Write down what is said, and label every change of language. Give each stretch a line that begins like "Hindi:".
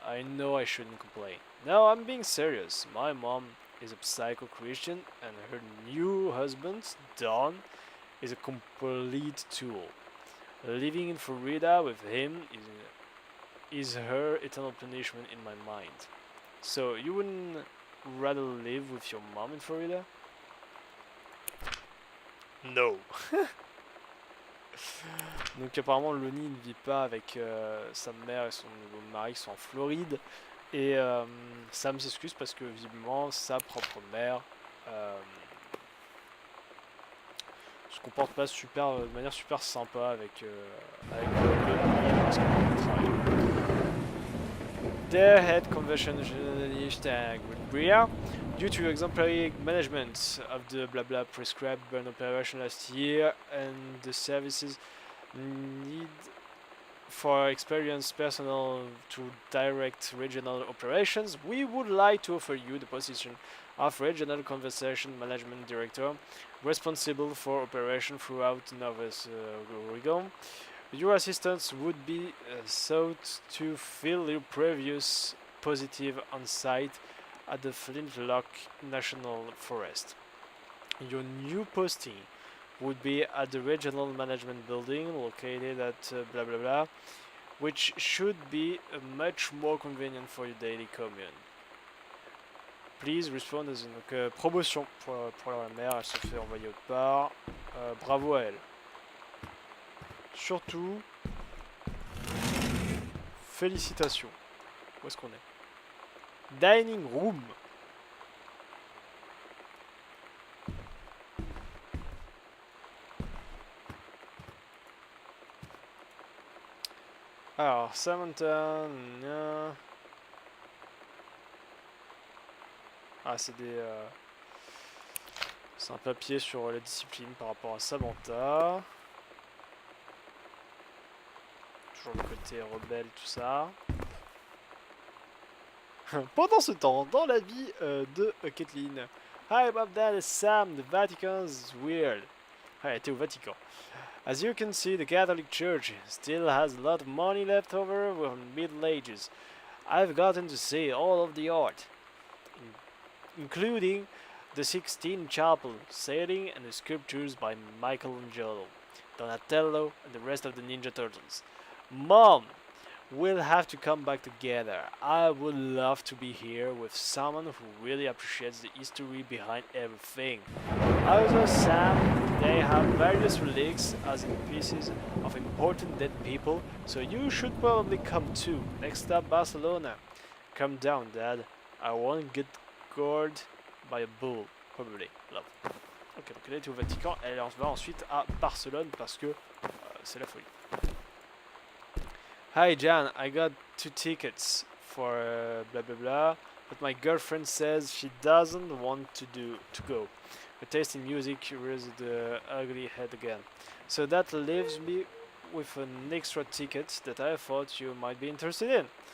English: I know I shouldn't complain. No, I'm being serious. My mom is a psycho Christian and her new husband, Don, is a complete tool. Living in Florida with him is her eternal punishment in my mind. So you wouldn't rather live with your mom in Florida? No.
French: Donc apparemment Lonnie ne vit pas avec sa mère et son nouveau mari qui sont en Floride. Et Sam s'excuse parce que visiblement sa propre mère se comporte pas de manière super sympa avec Lonnie parce qu'elle travaille.
English: Their head conversion journalist Bria, due to exemplary management of the blah blah prescribed burn operation last year and the services need for experienced personnel to direct regional operations, we would like to offer you the position of Regional Conversation Management Director, responsible for operation throughout Nova Oregon. Your assistance would be sought to fill your previous positive on site at the Flintlock National Forest. Your new posting would be at the regional management building located at blah blah blah, which should be much more convenient for your daily commute. Please respond as
French: donc promotion pour la mère, elle se fait envoyer autre part. Bravo à elle. Surtout, félicitations. Où est-ce qu'on est? Dining room. Alors, Samantha... Ah, c'est des... C'est un papier sur la discipline par rapport à Samantha. Toujours le côté rebelle, tout ça. Pendant ce temps, dans la vie de Kathleen.
English: Hi Bob, that is Sam, the Vatican's weird.
French: Ah, elle était au Vatican.
English: As you can see, the Catholic Church still has a lot of money left over from the Middle Ages. I've gotten to see all of the art, including the Sixtine Chapel setting and the sculptures by Michelangelo, Donatello, and the rest of the Ninja Turtles. Mom, we'll have to come back together. I would love to be here with someone who really appreciates the history behind everything. Also, Sam, they have various relics as in pieces of important dead people, so you should probably come too. Next stop, Barcelona. Calm down, Dad. I won't get gored by a bull. Probably. Love.
French: Ok, donc elle était au Vatican, elle va ensuite à Barcelone parce que c'est la folie.
English: Hi Jan, I got 2 tickets for blah blah blah, but my girlfriend says she doesn't want to go. Her taste in music raised the ugly head again. So that leaves me with an extra ticket that I thought you might be interested in.